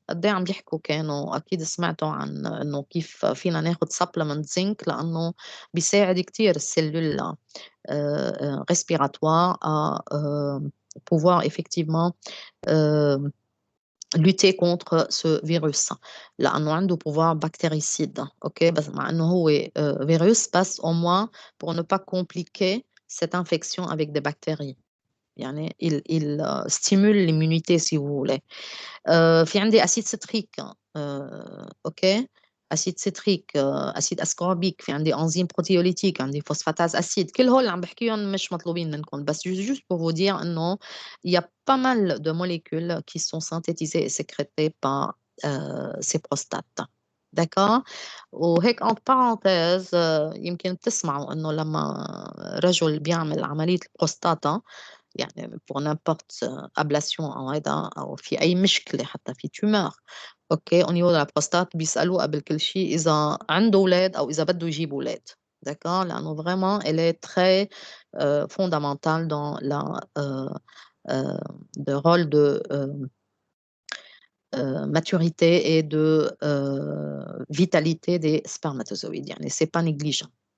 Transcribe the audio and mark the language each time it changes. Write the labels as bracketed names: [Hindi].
[Arabic] قد ايه عم يحكوا كانوا اكيد سمعتوا عن انه كيف فينا ناخد supplement زنك لانه بيساعد كتير السيلول [French] respiratoire à pouvoir effectivement lutter contre ce virus [Arabic] لأنه عنده pouvoir bactéricide. OK? بس مع إنه هو [French] virus بس au moins pour ne pas compliquer cette infection avec des bactéries. يعني il stimule l'immunité si vous voulez. [Arabic] في عندي أسيد ستريك أوكي، أسيد ستريك، أسيد أسكوربيك، في عندي أنزيم بروتيوليتيك، عندي فوسفاتاز أسيد، كل هول اللي عم بحكيهم مش مطلوبين منكم، بس [French] juste pour vous dire [Arabic] إنه [French] il y a pas mal de molécules qui sont synthétisées et sécrétées par ces prostates. d'accord. [Arabic] وهيك entre parenthèses يمكن بتسمعوا إنه لما رجل بيعمل عملية البروستاتا يعني [French] pour n'importe [Arabic] ablation أو هيدا أو في أي مشكلة حتى في tumeur أوكي [French] au niveau de la prostate [Arabic] بيسألوه قبل كل شيء إذا عنده أولاد أو إذا بده يجيب أولاد. [French] d'accord لأنه vraiment elle est très fondamentale dans le rôle de maturité et de vitalité des spermatozoïdes يعني c'est pas négligeant.